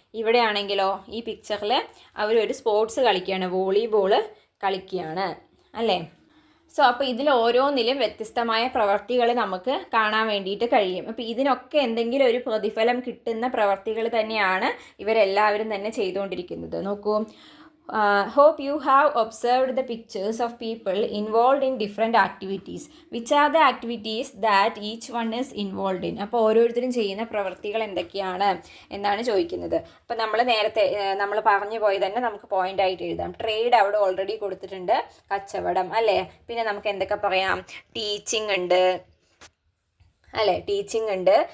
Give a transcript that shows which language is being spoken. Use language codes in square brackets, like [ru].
[ml] ഇവിടെയാണെങ്കിലോ ഈ പിക്ചറിൽ അവരൊരു സ്പോർട്സ് കളിക്കുകയാണ്, വോളിബോൾ കളിക്കുകയാണ് അല്ലേ? സോ അപ്പോൾ ഇതിൽ ഓരോന്നിലും വ്യത്യസ്തമായ പ്രവർത്തികൾ നമുക്ക് കാണാൻ വേണ്ടിയിട്ട് കഴിയും. അപ്പോൾ ഇതിനൊക്കെ എന്തെങ്കിലും ഒരു പ്രതിഫലം കിട്ടുന്ന പ്രവർത്തികൾ തന്നെയാണ് ഇവരെല്ലാവരും തന്നെ ചെയ്തുകൊണ്ടിരിക്കുന്നത്. നോക്കൂ. [en] Hope you have observed the pictures of people involved in different activities. Which are the activities that each one is involved in? [ml] അപ്പോൾ ഓരോരുത്തരും ചെയ്യുന്ന പ്രവൃത്തികൾ എന്തൊക്കെയാണ് എന്നാണ് ചോദിക്കുന്നത്. അപ്പോൾ നമ്മൾ പറഞ്ഞു പോയി തന്നെ നമുക്ക് പോയിന്റ് ആയിട്ട് എഴുതാം. ട്രേഡ് അവിടെ ഓൾറെഡി കൊടുത്തിട്ടുണ്ട്, കച്ചവടം അല്ലേ? പിന്നെ നമുക്ക് എന്തൊക്കെ പറയാം? ടീച്ചിങ് ഉണ്ട് അല്ലേ? ടീച്ചിങ് ഉണ്ട്.